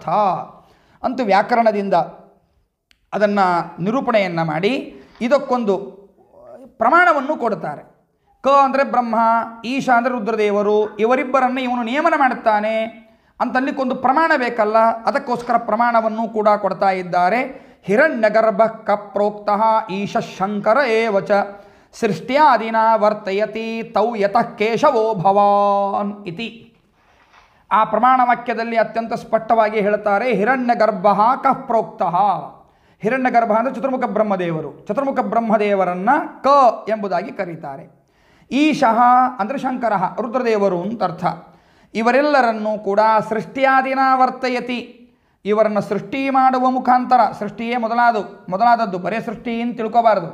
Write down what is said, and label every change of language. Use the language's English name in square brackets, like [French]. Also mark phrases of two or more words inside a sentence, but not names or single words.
[Kannada] ಅಂತೂ ವ್ಯಾಕರಣದಿಂದ ಅದನ್ನು ನಿರೂಪಣೆಯನ್ನು ಮಾಡಿ ಇದಕ್ಕೊಂದು ಪ್ರಮಾಣವನ್ನು ಕೊಡ್ತಾರೆ. ಕ ಅಂದರೆ ಬ್ರಹ್ಮ, ಈಶ ಅಂದರೆ ರುದ್ರದೇವರು, ಇವರಿಬ್ಬರನ್ನು ಇವನು ನಿಯಮನ ಮಾಡುತ್ತಾನೆ ಅಂತಲ್ಲಿಕ್ಕೊಂದು ಪ್ರಮಾಣ ಬೇಕಲ್ಲ, ಅದಕ್ಕೋಸ್ಕರ ಪ್ರಮಾಣವನ್ನು ಕೂಡ ಕೊಡ್ತಾ ಇದ್ದಾರೆ. [Sanskrit] ಹಿರಣ್ಯಗರ್ಭ ಕ ಪ್ರೋಕ್ತಃ ಈಶ ಶಂಕರ ಏವಚ ಸೃಷ್ಟ್ಯಾದಿನ ವರ್ತಯತಿ ತೌ ಯತಃ ಕೇಶವೋ ಭವಾನ್ ಇತಿ. [Kannada] ಆ ಪ್ರಮಾಣ ವಾಕ್ಯದಲ್ಲಿ ಅತ್ಯಂತ ಸ್ಪಷ್ಟವಾಗಿ ಹೇಳ್ತಾರೆ. [Sanskrit] ಹಿರಣ್ಯಗರ್ಭ ಕ ಪ್ರೋಕ್ತಃ. [Kannada] ಹಿರಣ್ಯಗರ್ಭ ಅಂದರೆ ಚತುರ್ಮುಖ ಬ್ರಹ್ಮದೇವರು, ಚತುರ್ಮುಖ ಬ್ರಹ್ಮದೇವರನ್ನು ಕ ಎಂಬುದಾಗಿ ಕರೀತಾರೆ. ಈಶಃ ಅಂದರೆ ಶಂಕರ ರುದ್ರದೇವರು ಅಂತ ಅರ್ಥ. ಇವರೆಲ್ಲರನ್ನೂ ಕೂಡ [Sanskrit] ಸೃಷ್ಟ್ಯಾದಿನ ವರ್ತಯತಿ, [Kannada] ಇವರನ್ನು ಸೃಷ್ಟಿ ಮಾಡುವ ಮುಖಾಂತರ, ಸೃಷ್ಟಿಯೇ ಮೊದಲಾದದ್ದು, ಬರೇ ಸೃಷ್ಟಿ ಅಂತ ತಿಳ್ಕೋಬಾರದು.